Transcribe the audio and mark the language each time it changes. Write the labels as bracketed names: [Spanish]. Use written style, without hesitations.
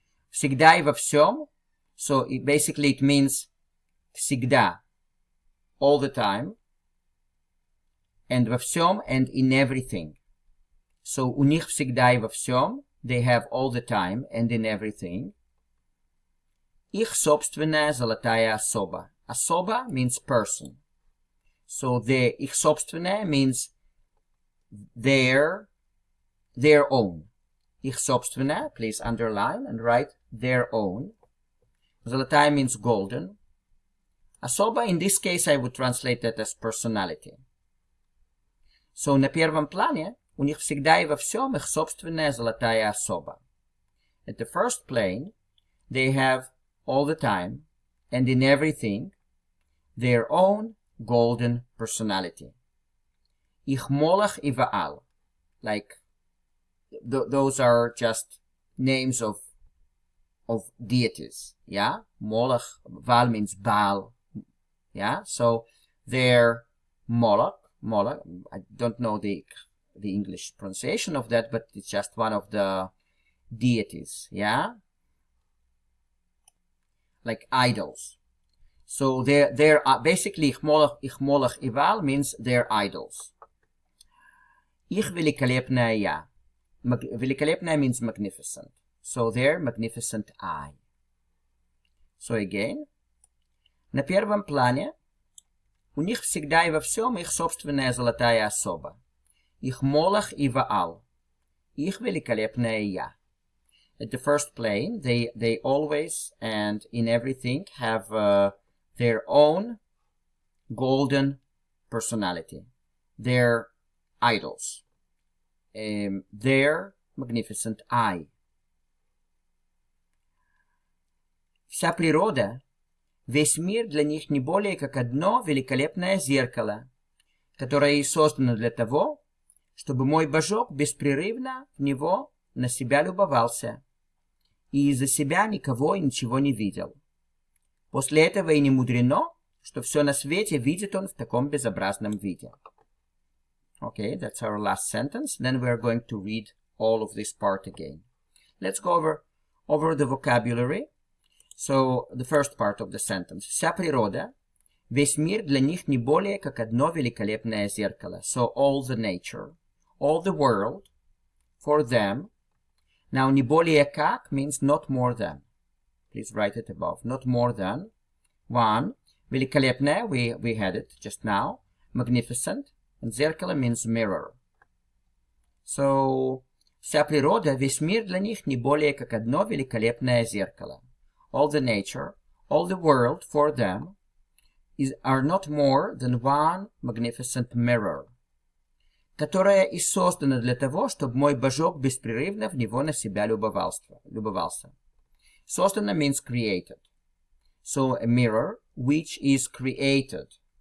[Russian] Всегда и во всем, [English] so basically it means [Russian] всегда, [English] all the time, and [Russian] во всем, [English] and in everything. So [Russian] у них всегда и во всем, [English] they have all the time and in everything. [Russian] Их собственная золотая особа. [English] Особа means person. So [Russian] их собственная [English] means their own. [Russian] Их собственная, [English] please underline and write their own. Золотая means golden. Особа, in this case, I would translate that as personality. [Russian] So на первом плане у них всегда и во всем их собственная золотая особа. [English] At the first plane, they have all the time and in everything their own golden personality. [Russian] Их молох и ваал, [English] like those are just names of deities, yeah? Moloch, Val means Baal, yeah? So their Moloch, I don't know the English pronunciation of that, but it's just one of the deities, yeah? Like idols. So they're basically ich molach ival means their idols. [Russian] Ich великолепное я. [English] Великолепное means magnificent. So their magnificent I. [Russian] So again, на первом плане у них всегда и во всем их собственная золотая особа. Их молох и ваал. Их великолепное я. [English] At the first plane, they always and in everything have their own golden personality. Their idols. Their magnificent I. [Russian] Вся природа, весь мир для них не более как одно великолепное зеркало, которое и создано для того, чтобы мой божок беспрерывно в него на себя любовался и из-за себя никого и ничего не видел. После этого и не мудрено, что все на свете видит он в таком безобразном виде. [English] Okay, that's our last sentence. Then we are going to read all of this part again. Let's go over the vocabulary. So, the first part of the sentence. [Russian] Вся природа, весь мир для них не более как одно великолепное зеркало. [English] So, all the nature, all the world, for them. Now, [Russian] не более как [English] means not more than. Please write it above. Not more than. One. Великолепное, we had it just now. Magnificent. And зеркало means mirror. [Russian] So, вся природа, весь мир для них не более как одно великолепное зеркало. [English] All the nature, all the world for them are not more than one magnificent mirror, [Russian] которая и создана для того, чтобы мой божок беспрерывно в него на себя любовался. [English] Создана means created. So a mirror which is created.